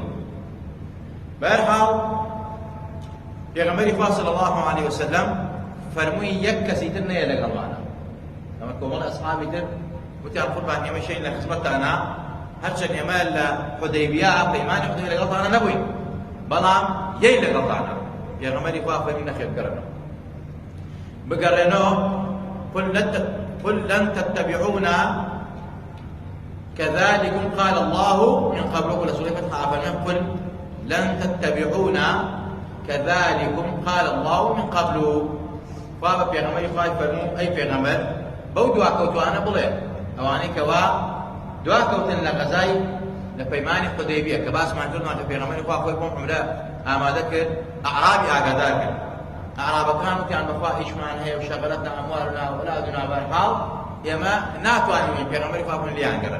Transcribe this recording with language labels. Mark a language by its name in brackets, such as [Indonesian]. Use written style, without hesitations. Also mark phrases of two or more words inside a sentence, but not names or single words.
[Central Kurdish] بەهەرحاڵ پێغەمبەری خوا [Arabic] صلی الله عليه وسلم [Central Kurdish] فەرمووی یەک کەسی تر نەیە لەگەڵمانە. ئەمە کۆمەڵ ئەسحابی تر وتیان قوربان ئێمە شەین لە خزمەتتانە، هەرچەند ئێمە لە حودەیبیە پەیمانی حودەیبیە لەگەڵتانە نەبووین، بەڵام یەی لەگەڵتانە. پێغەمبەری خوا فەرمی نەخێر بگەڕێنەوە بگەڕێنەوە [Arabic] قل لن تتبعونا كذلكم قال الله من قبل. ولا سورة الفتح قل لن تتبعونا كذلكم قال الله من قبل. [Central Kurdish] فابا پێغەمبەری خوای فەرموو ئەی پێغەمبەر بەو دواکەوتوانە بڵێ ئەوانەی کەوا دواکەوتن لە غەزای لە پەیمانی حودەیبیە کە باسمان کردوان کە پێغەمبەری خوا خۆی بۆم عومرە ئامادە کرد، ئەعرابی ئاگادار کرد. ئەعرابەکان وتیان بەخوا ئیشمان هەیە و [Arabic] شەغەلەتنا ئەموالنا وەولادنا [Central Kurdish] بەرحاڵ ئێمە ناتوانین پێغەمبەری خوا بڵێن لیان گەڕێن.